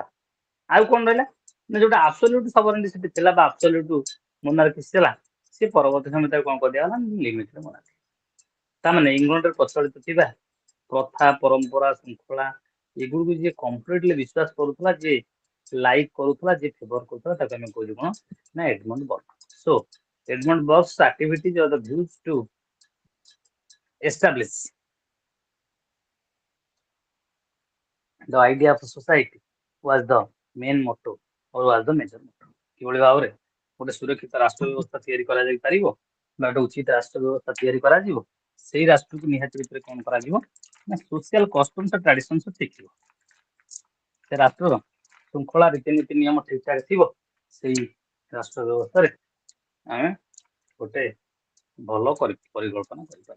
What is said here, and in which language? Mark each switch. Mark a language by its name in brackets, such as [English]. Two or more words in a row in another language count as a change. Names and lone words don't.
[Odia] ଆଉ କଣ ରହିଲା ନା ଯୋଉଟା [English] absolute sovereignty [Odia] ଥିଲା ବା [English] absolute monarchy [Odia] ଥିଲା, ସେ ପରବର୍ତ୍ତୀ ସମୟ ତାକୁ କଣ କରିଦିଆଗଲା, [English] limited monarchy. [Odia] ତାମାନେ ଇଂଲଣ୍ଡରେ ପ୍ରଚଳିତ ଥିବା ପ୍ରଥା ପରମ୍ପରା ଶୃଙ୍ଖଳା ଏଗୁଡିକୁ ଯିଏ କମ୍ପ୍ଲିଟଲି ବିଶ୍ୱାସ କରୁଥିଲା, ଯିଏ ଲାଇକ୍ କରୁଥିଲା, ଯିଏ ଫେଭର କରୁଥିଲା, ତାକୁ ଆମେ କହିଲୁ କଣ ନା ଏଡମଣ୍ଡ ବର୍ଗ। [English] ସୋ Edmund Burke's activities or the views to establish the idea of a society was the main motto or was the major motto। [Odia] କିଭଳି ଭାବରେ ଗୋଟେ ସୁରକ୍ଷିତ ରାଷ୍ଟ୍ର ବ୍ୟବସ୍ଥା ତିଆରି କରାଯାଇ ପାରିବ ବା ଗୋଟେ ଉଚିତ ରାଷ୍ଟ୍ର ବ୍ୟବସ୍ଥା ତିଆରି କରାଯିବ, ସେଇ ରାଷ୍ଟ୍ରକୁ ନିହାତି ଭିତରେ କଣ କରାଯିବ ନା [English] social customs traditions [Odia] ଠିକ ଥିବ, ସେ ରାଷ୍ଟ୍ରର ଶୃଙ୍ଖଳା ରୀତିନୀତି ନିୟମ ଠିକ ଠାକ ଥିବ, ସେଇ ରାଷ୍ଟ୍ର ବ୍ୟବସ୍ଥାରେ ଆମେ ଗୋଟେ ଭଲ ପରିକଳ୍ପନା କରିପାରିବା।